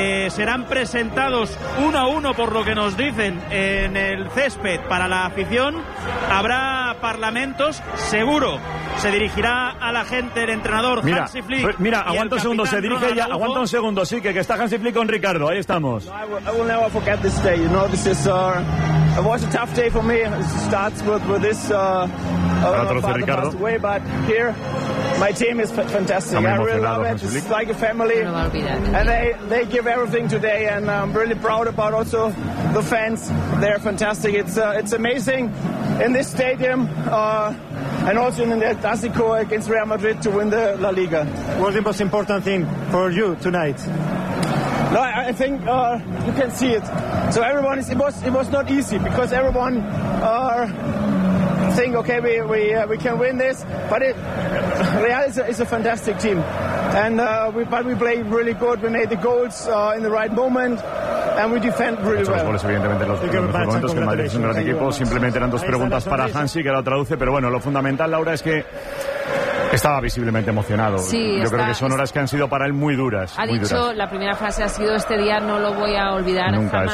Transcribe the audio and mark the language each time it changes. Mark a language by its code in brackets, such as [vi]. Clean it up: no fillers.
[es] serán presentados uno a uno, por lo que nos dicen, en el césped para la afición. Habrá parlamentos, seguro. Se dirigirá a la gente el entrenador mira, Hansi Flick. Mira, aguanta un segundo, se dirige ya. Aguanta un segundo, sí, que está Hansi Flick con Ricardo. Ahí estamos. [en] I will never forget this day. You know, this is it was a tough day for me. It starts with this Ricardo. Way, but here my team is fantastic. I really love it. It's like a family. And they give everything today, and I'm really proud about also the fans. They're fantastic. It's amazing in this stadium and also in the Clásico against Real Madrid to win the La Liga. What's the most important thing for you tonight? No, I think you can see it. So everyone is. It was not easy because everyone think okay we can win this. But it, Real is a fantastic team, and we played really good. We made the goals in the right moment. And we defend really well. [es] Los goles, evidentemente, los momentos que el Madrid es un gran equipo. Simplemente eran dos preguntas para Hansi, que la traduce. Pero bueno, lo fundamental, Laura, es que estaba visiblemente emocionado. Sí, creo que son horas que han sido para él muy duras. La primera frase ha sido, este día no lo voy a olvidar nunca, jamás,